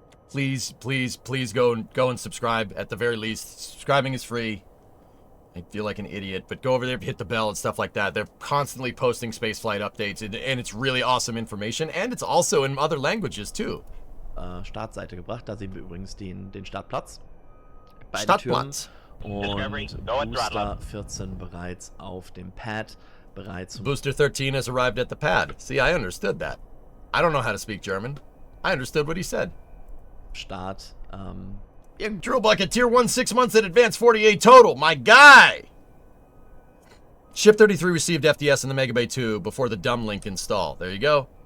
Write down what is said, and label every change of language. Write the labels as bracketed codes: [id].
[en] Please go and subscribe at the very least. Subscribing is free. I feel like an idiot, but go over there, hit the bell and stuff like that. They're constantly posting spaceflight updates, and it's really awesome information, and it's also in other languages too. [de] Startseite gebracht. Da sehen wir übrigens den Startplatz. Startplatz. Und Booster 14 bereits auf dem Pad. [en] Booster 13 has arrived at the pad. See, I understood that. I don't know how to speak German. I understood what he said. [de] Start. [en] Drill bucket tier 1 6 months in advance, 48 total. My guy. Ship 33 received FDS in the Mega Bay 2 before the dumb link install. There you go.